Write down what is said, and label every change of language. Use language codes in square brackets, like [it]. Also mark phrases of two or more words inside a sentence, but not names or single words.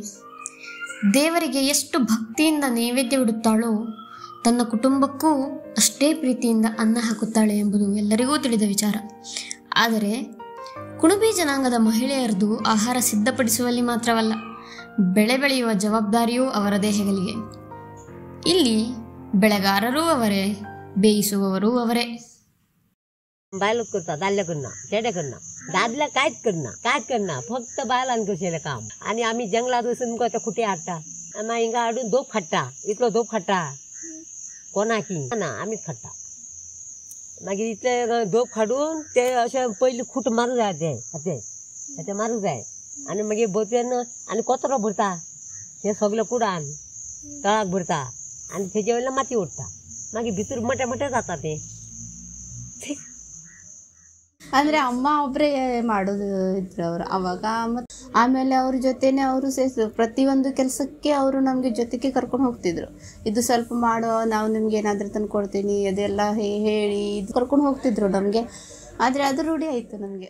[kn] ದೇವರಿಗೆ ಎಷ್ಟು ಭಕ್ತಿಯಿಂದ ನೈವೇದ್ಯವಿಡುತ್ತಾಳೋ ತನ್ನ ಕುಟುಂಬಕ್ಕೂ ಅಷ್ಟೇ ಪ್ರೀತಿಯಿಂದ ಅನ್ನ ಹಾಕುತ್ತಾಳೆ ಎಂಬುದು ಎಲ್ಲರಿಗೂ ತಿಳಿದ ವಿಚಾರ. ಆದರೆ ಕುಣಬಿ ಜನಾಂಗದ ಮಹಿಳೆಯರದು ಆಹಾರ ಸಿದ್ಧಪಡಿಸುವಲ್ಲಿ ಮಾತ್ರವಲ್ಲ, ಬೆಳೆ ಬೆಳೆಯುವ ಜವಾಬ್ದಾರಿಯೂ ಅವರದೇ ಹೆಗಲಿಗೆ. ಇಲ್ಲಿ ಬೆಳೆಗಾರರೂ ಅವರೇ, ಬೇಯಿಸುವವರೂ ಅವರೇ. [kok] बायला करता, दादल्या करना, चेडे करना, दादल्या कांयच करना, फक्त बायलांनी करचेलें काम. आनी आमी जंगलात वचून मुगो ते खुटे हाडटा, मागीर हिंगा हाडून धोप खाट्टा, इतलो धोप खाट्टा कोणाकी ना, आमीच खाट्टा. मागीर इतले धोप हाडून ते अशें पयलीं खूट मारूं जाय, ते मारूं जाय. आनी मागीर बोतेन आनी कचरो भरता, हे सगळे कुडान तळाक भरता आनी तेजे वयल्यान माती ओडटा. मागीर भितर मोटे मोटे जाता ते. [kn] ಅಂದರೆ ಅಮ್ಮ ಒಬ್ಬರೇ ಮಾಡೋದು ಇದ್ರು ಅವರು ಅವಾಗ. ಮತ್ತು ಆಮೇಲೆ ಅವ್ರ ಜೊತೆನೇ ಅವರು ಪ್ರತಿಯೊಂದು ಕೆಲಸಕ್ಕೆ ಅವರು ನಮಗೆ ಜೊತೆಗೆ ಕರ್ಕೊಂಡು ಹೋಗ್ತಿದ್ರು. ಇದು ಸ್ವಲ್ಪ ಮಾಡೋ, ನಾವು ನಿಮ್ಗೆ ಏನಾದರೂ ತಂದು ಕೊಡ್ತೀನಿ ಅದೆಲ್ಲ ಹೇಳಿ ಇದು ಕರ್ಕೊಂಡು ಹೋಗ್ತಿದ್ರು ನಮಗೆ. ಆದರೆ ಅದು ರೂಢಿ ಆಯಿತು ನಮಗೆ.